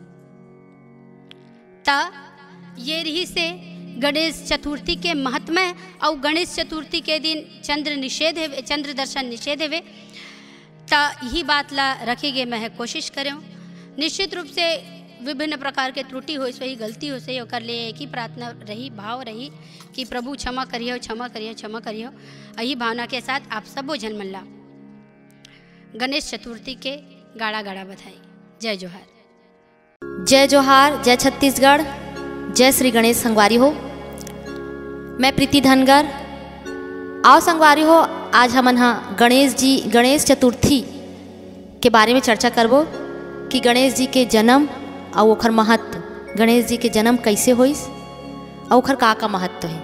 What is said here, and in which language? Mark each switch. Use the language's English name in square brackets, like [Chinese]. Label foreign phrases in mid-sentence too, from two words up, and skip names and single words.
[Chhattisgarhi] ता ये रही से गणेश चतुर्थी के महत्व और गणेश चतुर्थी के दिन चंद्र दर्शन निषेध है। ता यही बात ला रखेंगे मैं कोशिश करें। निश्चित रूप से विभिन्न प्रकार के त्रुटि हो सही, गलती हो सही, और लिए एक ही प्रार्थना रही, भाव रही कि प्रभु क्षमा करियो, क्षमा करियो, क्षमा करियो। यही भावना के साथ आप सबो जन मन ला गणेश चतुर्थी के गाड़ा गाड़ा बधाई। जय जोहार। जय जोहार, जय छत्तीसगढ़, जय श्री गणेश संगवारी हो। मैं प्रीति धनगर आओ संगवारी हो। आज हमन गणेश चतुर्थी के बारे में चर्चा करबो कि गणेश जी के जन्म और ओखर महत्व, गणेश जी के जन्म कैसे होइस और ओखर का महत्व है।